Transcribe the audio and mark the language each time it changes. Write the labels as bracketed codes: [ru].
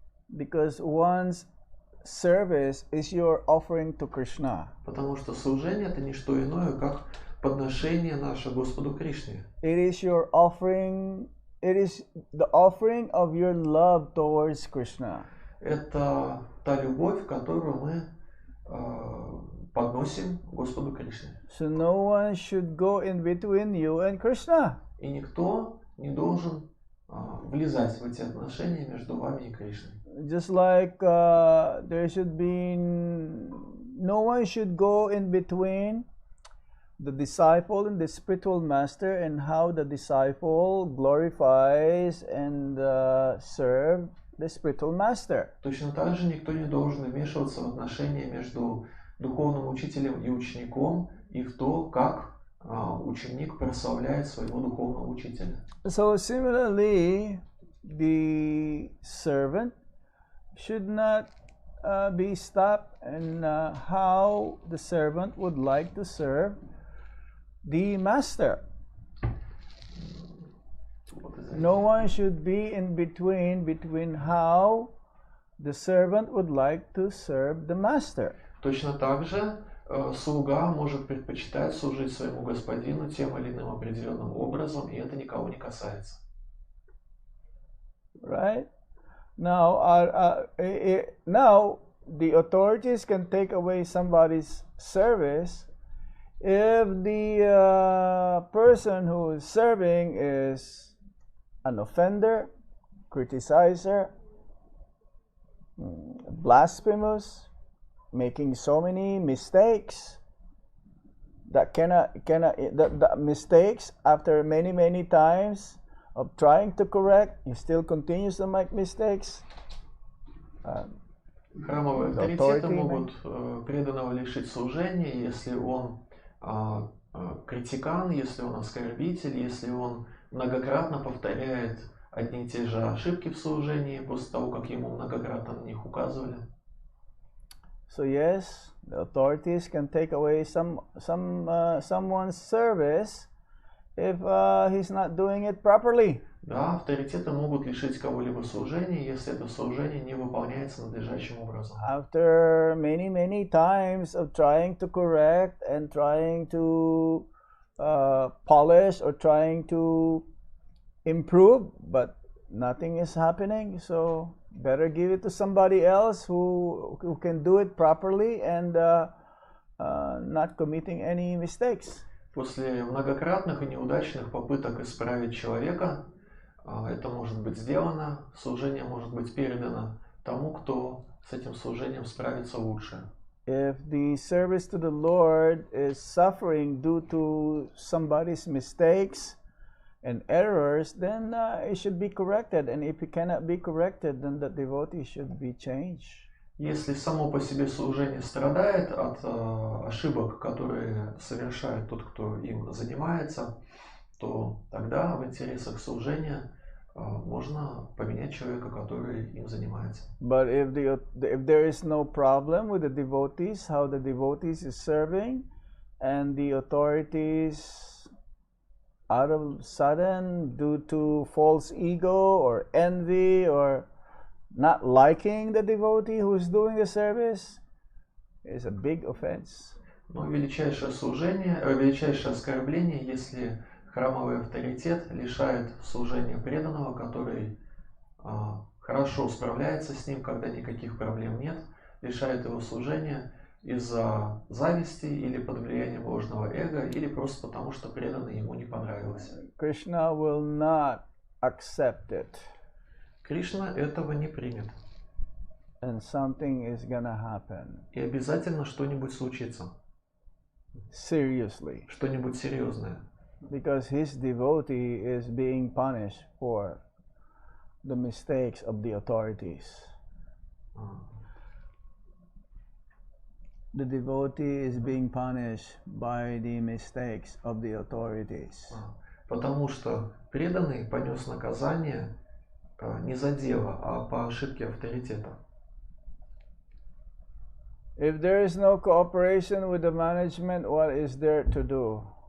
[en] because one's service is your offering to Krishna. [ru] потому что служение – это не что иное, как подношение наше Господу Кришне. [en] It is your offering, it is the offering of your love towards Krishna. [ru] Это та любовь, которую мы подносим Господу Кришне. [en] So no one should go in between you and Krishna. [ru] И никто не должен влезать в эти отношения между вами и Кришной. [en] Just like there should be no one should go in between the disciple and the spiritual master, and how the disciple glorifies and serve the spiritual master. [ru] Точно так же никто не должен вмешиваться в отношения между духовным учителем и учеником и в то, как ученик прославляет своего духовного учителя. [en] So similarly, the servant should not be stopped in how the servant would like to serve the master. No one should be in between how the servant would like to serve the master. [ru] Точно так же слуга может предпочитать служить своему господину тем или иным определенным образом, и это никого не касается. [en] Right? Now, now the authorities can take away somebody's service if the person who is serving is an offender, criticizer, blasphemous, making so many mistakes that that mistakes after many times of trying to correct, he still continues to make mistakes. [ru] Храмовые авторитеты могут преданного лишить служения, если он критикан, если он оскорбитель, если он многократно повторяет одни и те же ошибки в служении после того, как ему многократно на них указывали. [en] So yes, the authorities can take away someone's service if he's not doing it properly. [ru] Да, авторитеты могут лишить кого-либо служения, если это служение не выполняется надлежащим образом. [en] After many times of trying to correct and trying to polish or trying to improve, but nothing is happening, so better give it to somebody else who can do it properly and not committing any mistakes. [ru] После многократных и неудачных попыток исправить человека, это может быть сделано, служение может быть передано тому, кто с этим служением справится лучше. [en] If the service to the Lord is suffering due to somebody's mistakes and errors, then it should be corrected. And if it cannot be corrected, then the devotee should be changed. [ru] Если само по себе служение страдает от ошибок, которые совершает тот, кто им занимается, то тогда в интересах служения можно поменять человека, который им занимается. [en] But if there is no problem with the devotees, how the devotees is serving, and the authorities out of sudden, due to false ego or envy or not liking the devotee who is doing the service, is a big offense. [ru] Но величайшее служение, величайшее оскорбление, если храмовый авторитет лишает служения преданного, который хорошо справляется с ним, когда никаких проблем нет, лишает его служения из-за зависти или под влиянием ложного эго, или просто потому, что преданный ему не понравился. [en] Krishna will not accept it. [ru] Кришна этого не примет. [en] And something is gonna happen. [ru] И обязательно что-нибудь случится. [en] Seriously. [ru] Что-нибудь серьезное. [en] Because his devotee is being punished for the mistakes of the authorities. The devotee is being punished by the mistakes of the authorities. [ru] Потому что преданный понес наказание не за дело, а по ошибке авторитета. [en] If there is no cooperation with the management, what is there to do?